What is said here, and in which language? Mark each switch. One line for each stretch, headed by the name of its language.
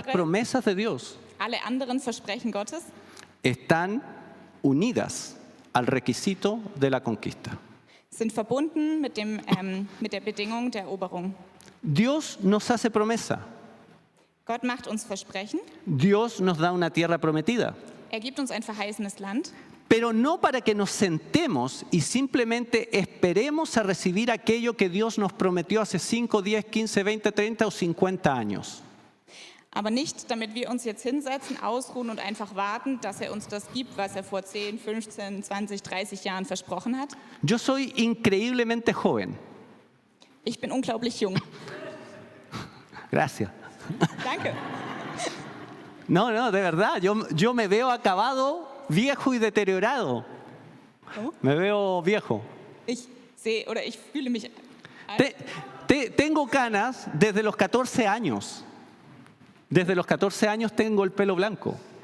German: andere,
Spanish: promesas de Dios
German: alle anderen Versprechen Gottes
Spanish: están unidas al requisito de la conquista.
German: sind verbunden mit der Bedingung der Eroberung.
Spanish: Dios nos hace promesa.
German: Gott macht uns Versprechen,
Spanish: Dios nos da una tierra prometida.
German: er gibt uns ein verheißenes Land,
Spanish: Pero no para que nos sentemos y simplemente esperemos a recibir aquello que Dios nos prometió hace 5, 10, 15, 20, 30 o 50 años.
German: aber nicht, damit wir uns jetzt hinsetzen, ausruhen und einfach warten, dass er uns das gibt, was er vor 10, 15, 20, 30 Jahren versprochen hat.
Spanish: Yo soy increíblemente joven.
German: Ich bin unglaublich jung.
Spanish: Gracias.
German: Danke.
Spanish: No, de verdad, yo me veo acabado, viejo y deteriorado. Oh. Me veo viejo.
German: Ich sehe oder ich fühle mich alt.
Spanish: Tengo canas desde los 14 años. Desde los 14 años tengo el pelo blanco.